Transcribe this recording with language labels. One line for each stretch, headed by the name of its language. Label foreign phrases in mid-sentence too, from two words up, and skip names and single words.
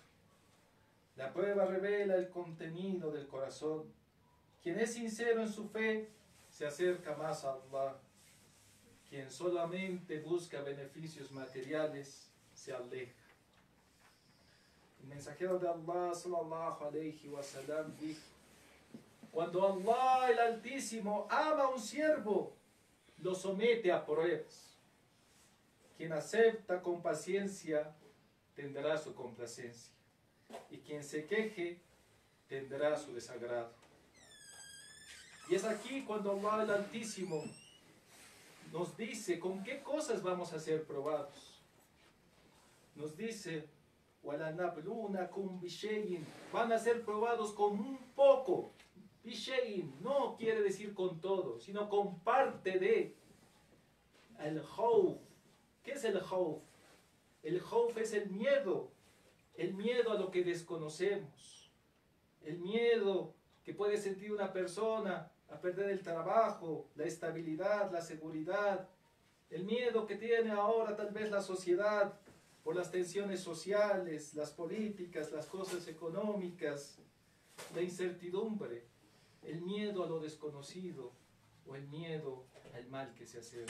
Spanish: La prueba revela el contenido del corazón. Quien es sincero en su fe se acerca más a Allah. Quien solamente busca beneficios materiales se aleja. El mensajero de Allah,
Arabic: صلى الله عليه وسلم,
Spanish: dijo: cuando Allah el Altísimo ama a un siervo, lo somete a pruebas. Quien acepta con paciencia tendrá su complacencia, y quien se queje tendrá su desagrado. Y es aquí cuando Allah el Altísimo nos dice con qué cosas vamos a ser probados. Nos dice:
Arabic: وَلَنَبْلُونَكُمْ بِشَيْءٍ,
Spanish: van a ser probados con un poco. Bishayin no quiere decir con todo, sino con parte de. El khawf. ¿Qué es el khawf? El khawf es el miedo a lo que desconocemos, el miedo que puede sentir una persona a perder el trabajo, la estabilidad, la seguridad, el miedo que tiene ahora tal vez la sociedad por las tensiones sociales, las políticas, las cosas económicas, la incertidumbre, el miedo a lo desconocido o el miedo al mal que se acerca.